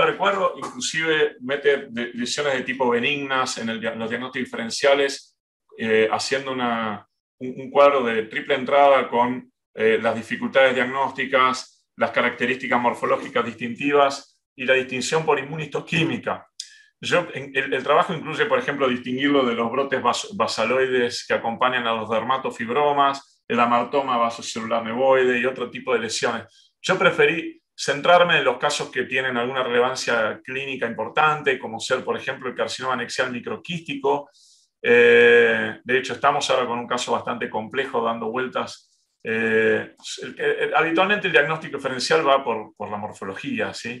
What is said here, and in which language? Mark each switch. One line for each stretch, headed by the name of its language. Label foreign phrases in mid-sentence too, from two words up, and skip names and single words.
Spanish: El cuadro inclusive mete lesiones de tipo benignas en los diagnósticos diferenciales, haciendo un cuadro de triple entrada con las dificultades diagnósticas, las características morfológicas distintivas y la distinción por inmunistoquímica. El trabajo incluye, por ejemplo, distinguirlo de los brotes basaloides que acompañan a los dermatofibromas, el amartoma vasocelular nevoide y otro tipo de lesiones. Yo preferí centrarme en los casos que tienen alguna relevancia clínica importante, como ser, por ejemplo, el carcinoma anexial microquístico. De hecho, estamos ahora con un caso bastante complejo dando vueltas. Habitualmente el diagnóstico diferencial va por la morfología, ¿sí?